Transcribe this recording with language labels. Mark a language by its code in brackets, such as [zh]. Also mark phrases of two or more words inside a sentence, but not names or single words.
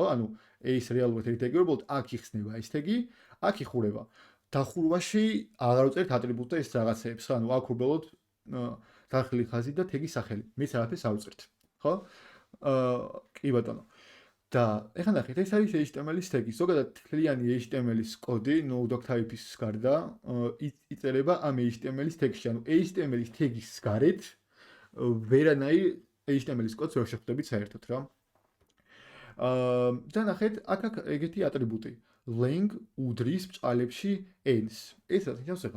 [ka] ანუ ეს რეალურად ერთი tag-ი, უბრალოდ აქ იხსნება ეს tag-ი, აქ იხურება. დახურვაში აღარ უწერთ ატრიბუტს და ეს რაღაცეებს, ანუ აქ უბრალოდ დახრილი ხაზი და tag-ის სახელი. მეც არაფერს არ უწერთ, ხო? კი ბატონო. და ეხლა ნახეთ, ეს არის HTML-ის tag-ი. ზოგადად თლიანი HTML-ის კოდი, [en] no doc type- [ka] ის გარდა, იწერება ამ HTML-ის tag-ში. ანუ HTML-ის tag-ის გარეთ ვერანაირ HTML-ის კოდს ვერ შეხვდებით საერთოდ რა. და ნახეთ, აქ ეგეთი ატრიბუტი. Lang უდრის ბჭყალებში n-ს. ეს რა ნიშნავს ახლა?